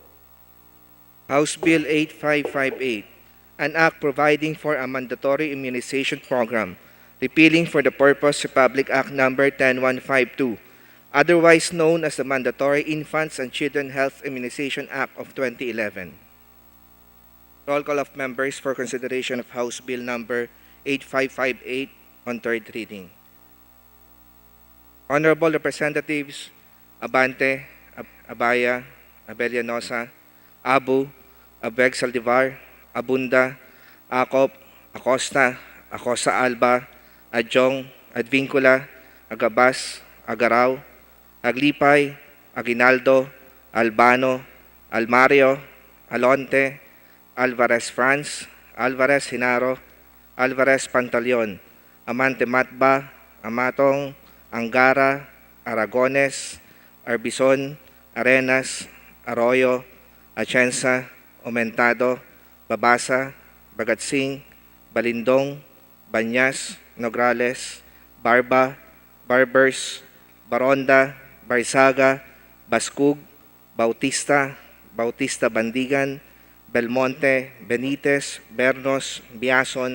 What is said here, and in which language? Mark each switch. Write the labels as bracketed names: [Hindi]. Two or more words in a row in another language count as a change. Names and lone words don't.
[English] House Bill 8558, an act providing for a mandatory immunization program, repealing for the purpose Republic Act Number 10152, otherwise known as the Mandatory Infants and Children Health Immunization Act of 2011. Roll call of members for consideration of House Bill Number 8558 on third reading. Honorable Representatives Abante, Abaya, Abellanosa, Abu, Abeg Saldivar, Abunda, Acop, Acosta, Acosta Alba, Adjong, Advincula, Agabas, Agaraw, Aglipay, Aguinaldo, Albano, Almario, Alonte, Alvarez France, Alvarez Hinaro, Alvarez Pantaleon, Amante Matba, Amatong, Angara, Aragones, Arbison, Arenas, Arroyo, Atienza, Aumentado, Babasa, Bagatsing, Balindong, Banyas, Nograles, Barba, Barbers, Baronda, Barsaga, Baskug, Bautista, Bautista Bandigan, Belmonte, Benitez, Bernos, Biason,